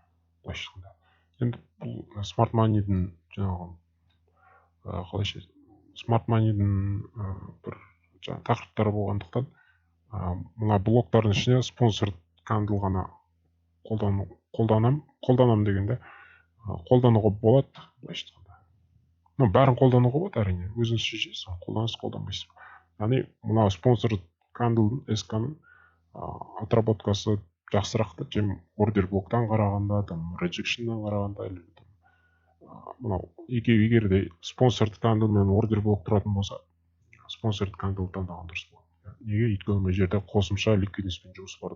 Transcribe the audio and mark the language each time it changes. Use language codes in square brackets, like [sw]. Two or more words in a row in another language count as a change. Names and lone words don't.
[kk] Былайша айтқанда. Енді бұл [en] Smart Money'дің [kk] жаңағы қалайша [en] Smart Money'дің [kk] бір жаңа тақырыптары болғандықтан, мына блоктардың ішіне [en] sponsor candle [kk] ғана қолданам дегенде қолдануға болады, былайша айтқанда. Бәрін қолдануға болады әрине, өзіңіз шешесіз, қолданасыз, қолданбайсыз. Яғни мына [en] sponsor candle [kk] SK-ның отработкасы жақсырақ та, чем ордер блоктан қарағанда, rejection'дан қарағанда, мынау екеуі егер де [en] sponsored candle [kk] мен ордер блок тұратын болса, [en] sponsored candle [kk] таңдаған дұрыс болады. Неге? Өйткені мына жерде қосымша ликвидностьпен жұмыс бар да.